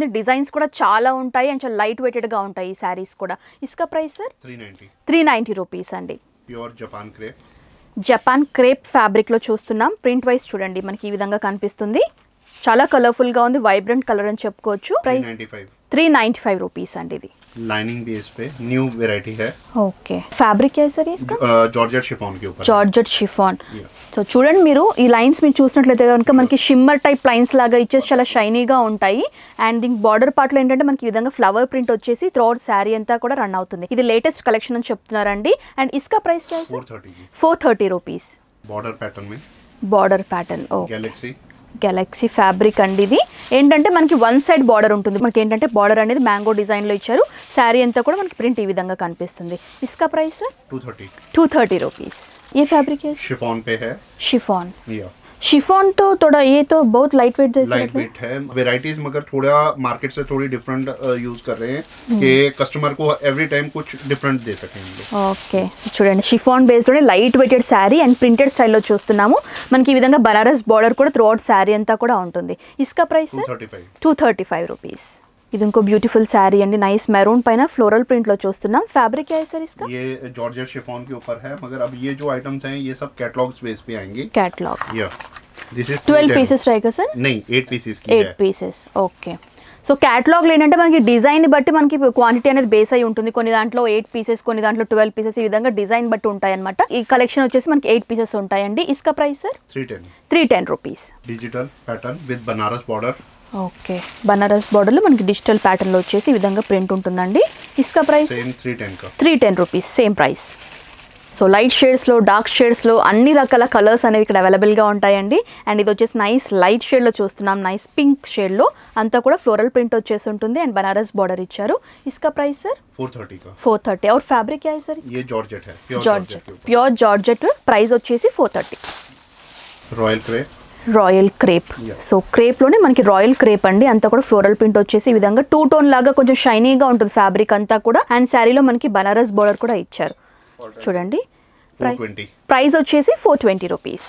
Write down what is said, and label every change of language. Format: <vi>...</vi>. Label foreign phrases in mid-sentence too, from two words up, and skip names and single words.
<te>డిజైన్స్ కూడా చాలా ఉంటాయి అండ్ చాలా లైట్ వెయిటెడ్ గా ఉంటాయి ఈ శారీస్ కూడా. ఇస్కా ప్రైస్ సార్ 390 రూపీస్ అండి. ప్యూర్ జపాన్ క్రేప్ ఫ్యాబ్రిక్ లో చూస్తున్నాం. ప్రింట్ వైస్ చూడండి మనకి ఈ విధంగా కనిపిస్తుంది. చాలా కలర్ఫుల్ గా ఉంది, వైబ్రెంట్ కలర్ అని చెప్పుకోవచ్చు. ప్రైస్ 395 రూపీస్ అండి. ఇది</te> <hi>लाइनिंग बेस पे न्यू वैरायटी है.</hi> <en>okay, fabric</en> <hi>है सर इसका? जॉर्जेट शिफॉन के ऊपर.</hi> <te>జార్జెట్ షిఫాన్. సో చూడండి మీరు ఈ లైన్స్ మీరు చూసినట్లయితే కనుక మనకి షిమ్మర్ టైప్ లైన్స్ లాగా ఇచ్చేసి చాలా షైనీగా ఉంటాయి. అండ్ దీనికి బార్డర్ పార్ట్ లో ఏంటంటే మనకి ఈ విధంగా ఫ్లవర్ ప్రింట్ వచ్చేసి త్రూఅవుట్ శారీ అంతా కూడా రన్ అవుతుంది. ఇది లేటెస్ట్ కలెక్షన్ అని చెప్తున్నారండి. అండ్</te> <hi>इसका प्राइस क्या है?</hi> <te>430 రూపీస్. బార్డర్ ప్యాటర్న్. ఓకే, గెలాక్సీ ఫ్యాబ్రిక్ అండి. ఇది ఏంటంటే మనకి వన్ సైడ్ బార్డర్ ఉంటుంది. మనకి ఏంటంటే బార్డర్ అనేది మ్యాంగో డిజైన్ లో ఇచ్చారు. శారీ అంతా కూడా మనకి ప్రింట్ ఈ విధంగా కనిపిస్తుంది. ఇస్కా ప్రైస్ 230 రూపీస్.</te> <hi>ये फैब्रिक है? शिफॉन. शिफॉन तो थोड़ा ये तो बहुत लाइट वेट जैसा है. वेराइटीज मगर थोड़ा मार्केट से थोड़ी डिफरेंट यूज कर रहे हैं कि कस्टमर को एवरी टाइम कुछ डिफरेंट दे सकेंगे.</hi> <te>ఓకే, చూడండి షిఫాన్ బేస్డ్ లోనే లైట్ వెయిటెడ్ శారీ అండ్ ప్రింటెడ్ స్టైల్లో చూస్తున్నాము. మనకి ఈ విధంగా బనారస్ బార్డర్ కూడా త్రూఅవుట్ శారీ అంతా కూడా ఉంటుంది. ఇస్కా ప్రైస్ 235 రూపీస్. ఇది ఇంకో బ్యూటిఫుల్ శారీ అండి. నైస్ మెరూన్ పైన ఫ్లోరల్ ప్రింట్ లో చూస్తున్నాం.</te> <en>fabric</en> <hi>है सर इसका? ये जॉर्जेट शिफॉन के ऊपर है, मगर अब ये जो आइटम्स हैं ये सब कैटलॉग्स बेस पे आएंगे. कैटलॉग.</hi> <en>this is</en> <hi>12 पीसेस रहेगा सर? नहीं, 8 पीसेस की</hi> <te>8 పీసెస్. ఓకే, సో క్యాటలాగ్ ఏంటంటే మనకి డిజైన్ బట్టి మనకి క్వాంటిటీ అనేది బేస్ అయి ఉంటుంది. కొన్ని దాంట్లో 8 పీసెస్, కొన్ని దాంట్లో 12 పీసెస్, ఈ విధంగా డిజైన్ బట్టి ఉంటాయి అనమాట. ఈ కలెక్షన్ వచ్చేసి మనకి 8 పీసెస్ ఉంటాయండి. ఇస్కా ప్రైస్ సార్ 310 రూపీస్. డిజిటల్ ప్యాటర్న్ విత్ బనారస్ బార్డర్. ఓకే, బనారస్ బార్డర్ లో మనకి డిజిటల్ ప్యాటర్న్ లో వచ్చేసి ఈ విధంగా ప్రింట్ ఉంటుందండి. ఇస్కా ప్రైస్ 310 రూపీస్. సేమ్ ప్రైస్. సో లైట్ షేడ్స్ లో, డార్క్ షేడ్స్ లో అన్ని రకాల కలర్స్ అనేవి ఇక్కడ అవైలబుల్ గా ఉంటాయండి. అండ్ ఇది వచ్చేసి నైస్ లైట్ షేడ్ లో చూస్తున్నాం. నైస్ పింక్ షేడ్ లో అంతా కూడా ఫ్లోరల్ ప్రింట్ వచ్చేసి ఉంటుంది. అండ్ బనారస్ బార్డర్ ఇచ్చారు. ఇస్కా ప్రైస్ సార్ 430.</te> <hi>और फैब्रिक क्या है सर? ये जॉर्जेट है. प्योर जॉर्जेट.</hi> <te>ప్రైస్ వచ్చేసి 430. రాయల్ క్రేప్. సో క్రేప్ లోనే మనకి రాయల్ క్రేప్ అండి. అంతా కూడా ఫ్లోరల్ ప్రింట్ వచ్చేసి ఈ విధంగా 2 టోన్ లాగా కొంచెం షైనీగా ఉంటుంది ఫ్యాబ్రిక్ అంతా కూడా. అండ్ శారీలో మనకి బనారస్ బార్డర్ కూడా ఇచ్చారు. చూడండి ప్రైస్ వచ్చేసి 420 రూపీస్.</te>